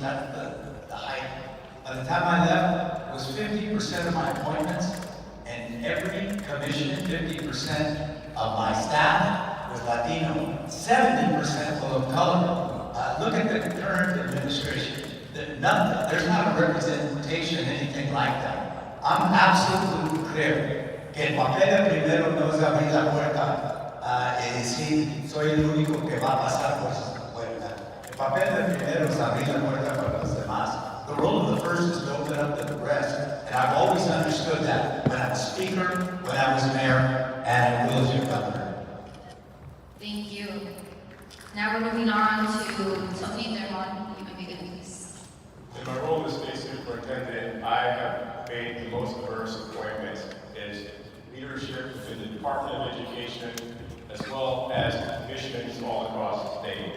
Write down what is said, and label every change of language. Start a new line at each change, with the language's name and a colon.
English: That's the height. By the time I left, it was 50% of my appointments, and every commission, 50% of my staff was Latino, 70% full of color. Look at the current administration. There's not a representation, anything like that. I'm absolutely clear
Spanish: que el papel de primero no es abrir la puerta y decir soy el único que va a pasar por esa puerta. El papel de primero es abrir la puerta para los demás.
English: The role of the first is to open up the rest, and I've always understood that when I was speaker, when I was mayor, and I will as your governor. Thank you. Now we're moving on to Tony Dermon. You may begin, please. In my role as state superintendent, I have made the most diverse appointments as leadership within the Department of Education, as well as commissions all across the state.